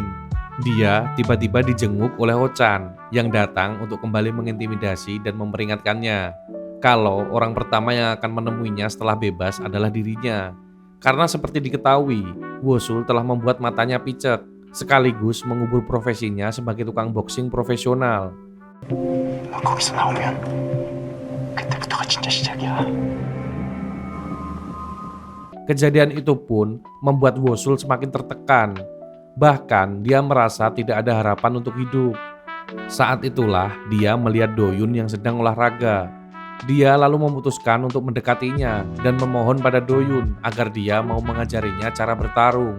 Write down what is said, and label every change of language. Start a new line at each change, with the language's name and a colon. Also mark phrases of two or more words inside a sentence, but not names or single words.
Indonesian: Dia tiba-tiba dijenguk oleh Ochan yang datang untuk kembali mengintimidasi dan memperingatkannya kalau orang pertama yang akan menemuinya setelah bebas adalah dirinya. Karena seperti diketahui, Wosul telah membuat matanya picek, sekaligus mengubur profesinya sebagai tukang boxing profesional.
Korean: 너 거기서 나오면 그때부터가 진짜 시작이야.
Indonesian: Kejadian itu pun membuat Wosul semakin tertekan. Bahkan dia merasa tidak ada harapan untuk hidup. Saat itulah dia melihat Doyun yang sedang olahraga. Dia lalu memutuskan untuk mendekatinya dan memohon pada Doyun agar dia mau mengajarinya cara bertarung.